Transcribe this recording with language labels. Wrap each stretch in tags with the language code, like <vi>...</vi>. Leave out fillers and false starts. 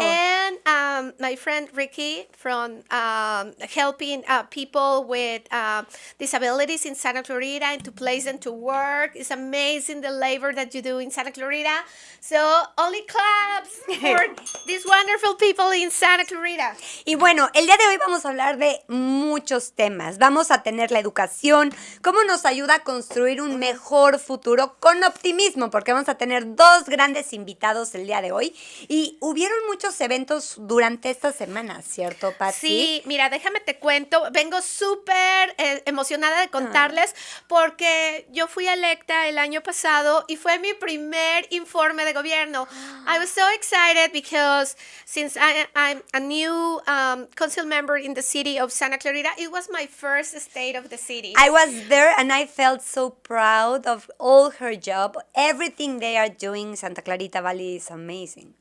<en>And my friend Ricky from helping people with disabilities in Santa Clarita and to place them to work. It's amazing the labor that you do in Santa Clarita. So only claps for these wonderful people in Santa Clarita.</en> <es>Y bueno, el día de hoy vamos a hablar de muchos temas. Vamos a tener la educación, cómo nos ayuda a construir un mejor futuro con optimismo, porque vamos a tener dos grandes invitados el día de hoy. Y hubieron muchos eventos durante esta semana, ¿cierto, Patsy? Sí, mira, déjame te cuento. Vengo súper emocionada de contarles porque yo fui electa el año pasado y fue mi primer informe de gobierno.</es> <en>I was so excited because since I'm a new council member in the city of Santa Clarita, it was my first state of the city. I was there and I felt so proud of all her job. Everything they are doing in Santa Clarita Valley is amazing.</en>